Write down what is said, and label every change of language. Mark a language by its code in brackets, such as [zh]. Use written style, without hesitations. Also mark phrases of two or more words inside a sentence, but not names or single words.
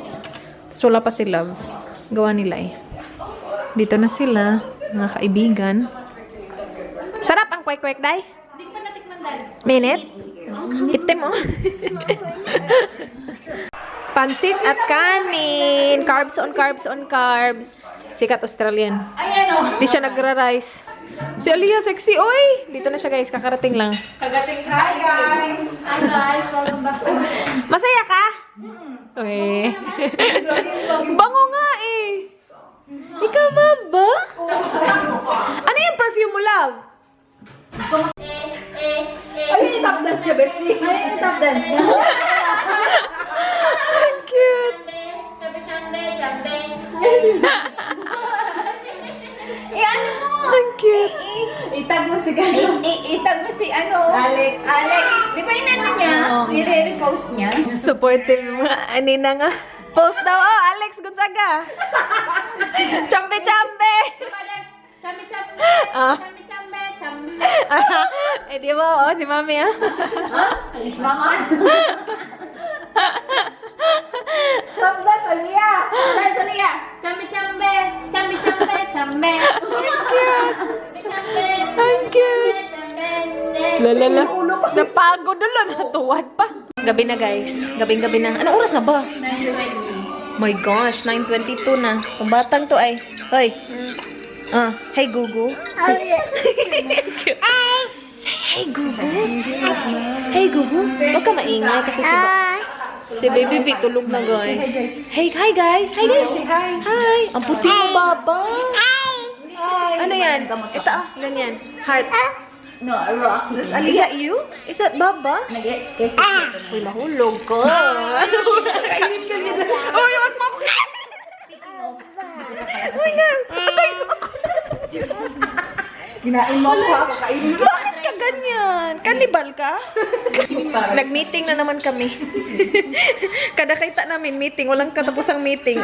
[tl] Tapos wala pa si Love. Gawa nila eh. Dito na sila. Mga kaibigan. Sarap ang kwek-kwek, Day? Hindi pa natikman dahil. Minute? Itim mo. Pansit at kanin. [en] Carbs on carbs on carbs. [tl] Sikat Australian. Di siya nagra-rice. Si Aliyah, sexy. Oy! Dito na siya, guys. Kakarating lang. Kagating ka. [en] Hi guys! Hi guys! Welcome back to [tl] Masaya ka? Uy. Bango nga eh. Ikaw ba? Ano yung perfume mo, Love? Ayun yung [en] top dance [tl] niya, bestie. Ayun yung [en] top dance [tl] niya. Ang cute. ano mo? Ang cute. Itag mo si Kano. Itag mo si ano? Alex. Di ba inano niya? Nire-repost niya? Supportive yung mga anina nga. Post daw. Oh, Alex Gonzaga. Chambe-chambe. Chambe-chambe. Ah. Chambe-chambe. Chambe. Eh, di ba? Oh, si Mami ah. Mama. [en] Top dance, [tl] Aliyah. Salia. Chambe-chambe. Chambe-chambe. Chambe. Chambe. Ang cute. Lalala. Napagod na lang. Natuwad pa. Gabi na, guys. Gabing-gabi na. Anong oras na ba? [en] My gosh, [tl] 9:22 na. Itong batang to ay. Hoy. [en] Hey, Gugu. Say hey, Gugu. Hey, Gugu. [tl] Huwag ka maingay kasi si Baby V tulog na, guys. [en] Hey, hi, guys. Hi, guys. Hi. [tl] Ang puti mo, [en] Baba. [tl] Ano yan? Ito ilan yan? Heart. [en] No, a rock. Is that you? Is that Baba? [tl] Nag-sketch. Uy, nahulog ko. Kainin ka nila. Uy, wag mo ako kainin. Uy, na. Patay mo ako. Kinain mo ako, kakainin mo. Bakit ka ganyan? Kanibal ka? Nag-meeting na naman kami. Kada kita namin meeting, walang katapusang meeting.